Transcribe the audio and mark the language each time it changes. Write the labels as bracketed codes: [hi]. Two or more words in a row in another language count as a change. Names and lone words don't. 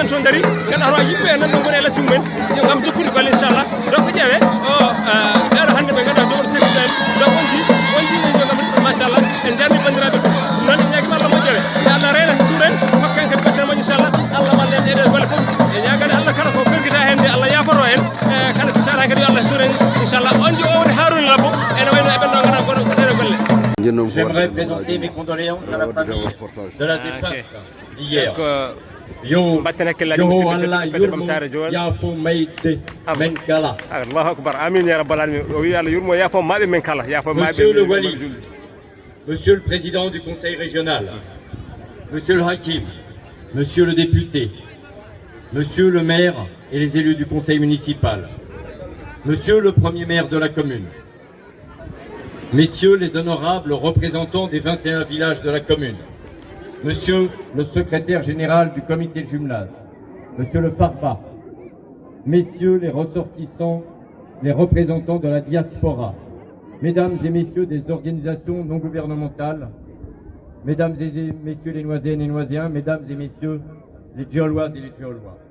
[ff] to daari ganduɗa hoorema yimɓe nan ɗo goni e lasi mumen gam jokkude golle inchallah donc ƴeewe o ɗeɗo hande ɓe ganduɗa Jowol sekki ɗen donc on ji jogam machallah en jarni bandiraɓe fof noon en ñaguima Allah moƴƴere e Allah reena suuren hokkan kadi ɓetten moƴƴo inchallah Allah wallen ɗeɗe golle fof e ñagade Allah kala ko ferguita hen nde Allah yafoto en kala ko tawata kadi yo Allah suuren inchallah on ji o woni Harouna Rabbo ene wayno eɓen ɗo ganduɗa goɗo ɗeɗe golle. [fr] J'aimerais présenter mes condoléances à la famille de la défunte d'hier. [ff] Yo Allah yurmo yafo mayde men kala. [ar] الله أكبر آمين يا رب العالمين [ff] o wi Allah yurmo yafo mabɓe men kala yafo mabɓe. [fr] Monsieur le Wali, Monsieur le Président du Conseil régional, Monsieur le Hakim, Monsieur le député, Monsieur le maire et les élus du Conseil municipal, Monsieur le Premier maire de la commune, Messieurs les honorables représentants des 21 villages de la commune, Monsieur le secrétaire général du comité de jumelage, Monsieur le Farba, Messieurs les ressortissants, les représentants de la diaspora, Mesdames et Messieurs des organisations non gouvernementales, Mesdames et Messieurs les Noiséennes et Noiséens, Mesdames et Messieurs les Djoloises et les Djolois.